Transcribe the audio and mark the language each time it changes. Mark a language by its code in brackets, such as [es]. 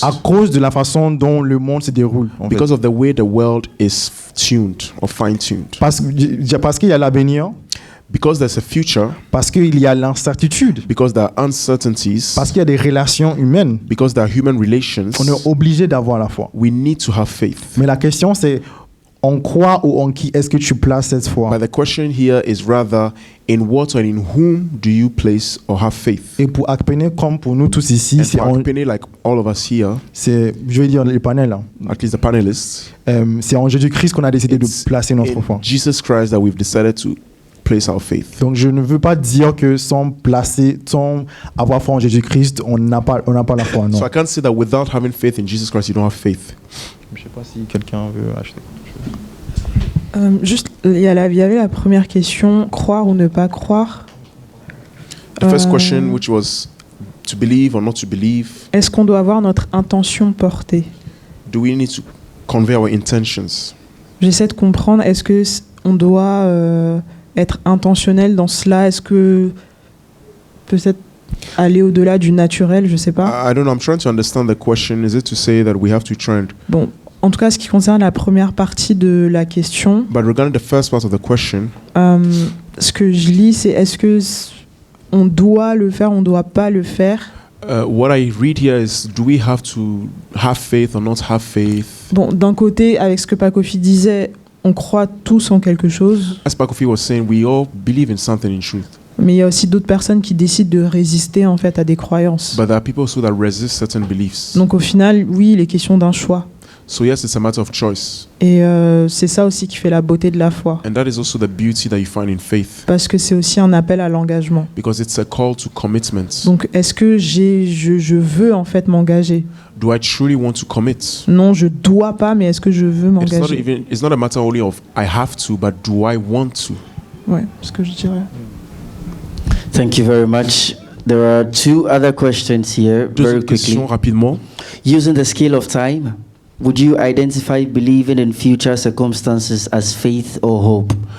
[fr] à cause de la façon dont le monde se déroule. En [en] because [fr] fait. [en] of the way the world is tuned or fine-tuned. [fr] Parce qu'il y a l'avenir, [en] Because there's a future, [fr] parce qu'il y a l'incertitude, [en] because there are uncertainties, [fr] parce qu'il y a des relations humaines. [en] because there are human relations, [fr] On est obligé d'avoir la foi. [en] we need to have faith. [fr] Mais la question, c'est en quoi ou en qui est-ce que tu places cette foi? [en] But the question here is rather in what or in whom do you place or have faith? [fr] Et pour Akpene, comme pour nous tous ici, [en] And [fr] c'est [en] for Akpene, like all of us here, [fr] je vais dire les panels, hein. [en] at least the panelists, [fr] C'est en Jésus-Christ qu'on a décidé de [en] it's [fr] placer notre [en] in [fr] foi. [en] Jesus Christ that we've decided to place our faith. [fr] Donc je ne veux pas dire que sans avoir foi en Jésus-Christ, on n'a pas la foi, non. [en] So I can't say that without having faith in Jesus Christ, you don't have faith. [fr] Je ne sais pas si quelqu'un veut acheter. Juste, il y avait la première question, croire ou ne pas croire. [en] The first question, which was to believe or not to believe, [fr] Est-ce qu'on doit avoir notre intention portée? [en] do we need to convey our intentions? [fr] J'essaie de comprendre, est-ce que on doit être intentionnel dans cela? Est-ce que peut-être aller au-delà du naturel, je sais pas. [en] I don't know. I'm trying to understand the question. Is it to say that we have to try and [fr] Bon, En tout cas, ce qui concerne la première partie de la question, [en] But regarding the first part of the question, [fr] ce que je lis, c'est est-ce que on doit le faire, on ne doit pas le faire. [en] what I read here is, do we have to have faith or not have faith? [fr] Bon, d'un côté, avec ce que Pakofi disait, on croit tous en quelque chose, [en] As Pakofi was saying, we all believe in something in truth. [fr] mais il y a aussi d'autres personnes qui décident de résister en fait à des croyances. [en] But there are people also that resist certain beliefs. [fr] Donc au final, oui, il est question d'un choix. [en] So yes, it's a matter of choice. [fr] Et c'est ça aussi qui fait la beauté de la foi. [en] And that is also the beauty that you find in faith. [fr] Parce que c'est aussi un appel à l'engagement. [en] Because it's a call to commitment. [fr] Donc est-ce que je veux en fait m'engager? [en] Do I truly want to commit? [fr] Non, je dois pas, mais est-ce que je veux m'engager? [en] It's not a matter only of I have to, but do I want to? [fr] Ouais, ce que je dirais. [en] Thank you very much. There are two other questions here, very [fr] Deuxième [en] quickly. [fr] question rapidement. [en] Using the scale of time, would you identify believing in future circumstances as faith or hope?